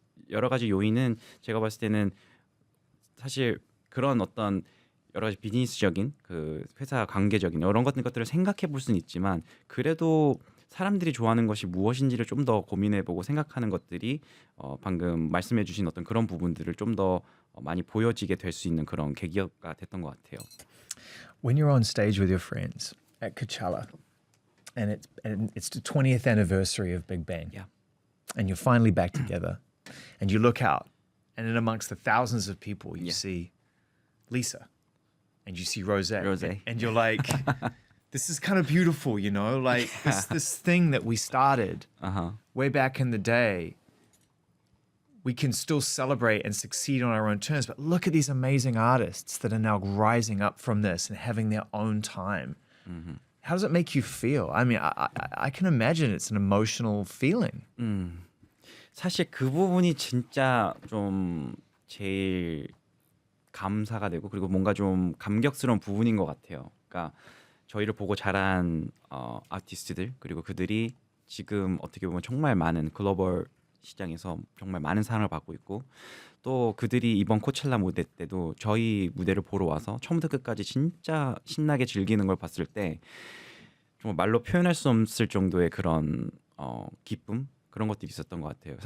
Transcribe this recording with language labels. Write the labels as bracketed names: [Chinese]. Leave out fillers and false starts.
[Korean] 여러 가지 요인은 제가 봤을 때는 사실 그런 어떤 여러 가지 비즈니스적인 그 회사 관계적인 이런 것들을 생각해 볼 수는 있지만 그래도 사람들이 좋아하는 것이 무엇인지를 좀 더 고민해보고 생각하는 것들이 방금 말씀해주신 어떤 그런 부분들을 좀 더 많이 보여지게 될 수 있는 그런 계기가 됐던 것 같아요. [English] When you're on stage with your friends at Coachella, and it's the 20th anniversary of Big Bang, Yeah. and you're finally back together, and you look out, and in amongst the thousands of people, you Yeah. see Lisa, and you see Rose, Rosé. and you're like, this is kind of beautiful, you know, like this thing that we started way back in the day. We can still celebrate and succeed on our own terms, but look at these amazing artists that are now rising up from this and having their own time. How does it make you feel? I mean, I can imagine it's an emotional feeling. [Korean] 사실 그 부분이 진짜 좀 제일 감사가 되고 그리고 뭔가 좀 감격스러운 부분인 것 같아요. 그러니까 저희를 보고 자란 아티스트들 그리고 그들이 지금 어떻게 보면 정말 많은 글로벌 시장에서 정말 많은 사랑을 받고 있고 또 그들이 이번 코첼라 무대 때도 저희 무대를 보러 와서 처음부터 끝까지 진짜 신나게 즐기는 걸 봤을 때 정말 말로 표현할 수 없을 정도의 그런 기쁨 그런 것들이 있었던 것 같아요.